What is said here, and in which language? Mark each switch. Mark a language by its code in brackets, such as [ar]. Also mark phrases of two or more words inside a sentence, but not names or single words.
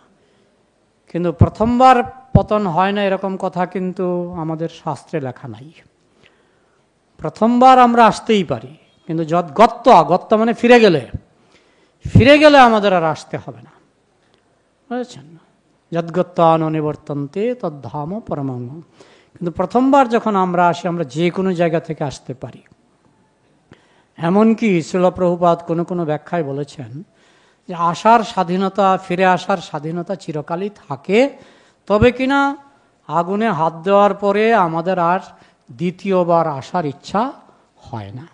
[bn] কিন্তু প্রথমবার পতন হয় না এরকম কথা কিন্তু আমাদের শাস্ত্রে লেখা নাই। প্রথমবার আমরা আসতেই পারি, কিন্তু গত্ত মানে ফিরে গেলে আমাদের আর আসতে হবে না, বুঝেছেন? [sa] যদ্গত্তান নিবর্তন্তে তদ্ধাম পরমং। [bn] কিন্তু প্রথমবার যখন আমরা আসি, আমরা যে কোনো জায়গা থেকে আসতে পারি। এমনকি শ্রীল প্রভুপাদ কোনো কোনো ব্যাখ্যায় বলেছেন যে আসার স্বাধীনতা, ফিরে আসার স্বাধীনতা চিরকালই থাকে, তবে কিনা আগুনে হাত দেওয়ার পরে আমাদের আর দ্বিতীয়বার আসার ইচ্ছা হয় না।